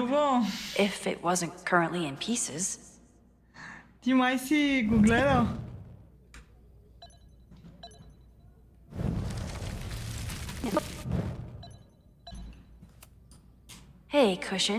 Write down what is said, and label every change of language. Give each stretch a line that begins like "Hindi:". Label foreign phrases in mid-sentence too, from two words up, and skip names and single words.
Bulgarian: Любо!
English: If it wasn't currently in pieces.
Bulgarian: Ти май си го гледал.
English: Hey, Cushion.